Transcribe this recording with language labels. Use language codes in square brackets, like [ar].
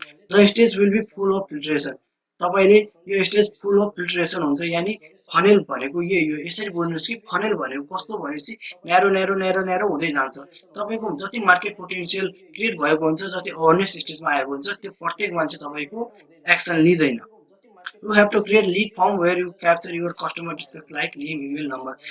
[en] The stage will be full of filtration. [ne] तपाईँले यो stage full of filtration हुन्छ, यानि फनेल भनेको यही हो। यसरी बुझ्नुहोस् कि फनेल भनेको कस्तो भनेपछि न्यारो हुँदै जान्छ। तपाईँको जति मार्केट पोटेन्सियल क्रिएट भएको हुन्छ, जति अवेरनेस स्टेजमा आएको हुन्छ, त्यो प्रत्येक मान्छे तपाईँको एक्सन लिँदैन। [en] You have to create lead form where you capture your customer details like name, email, number.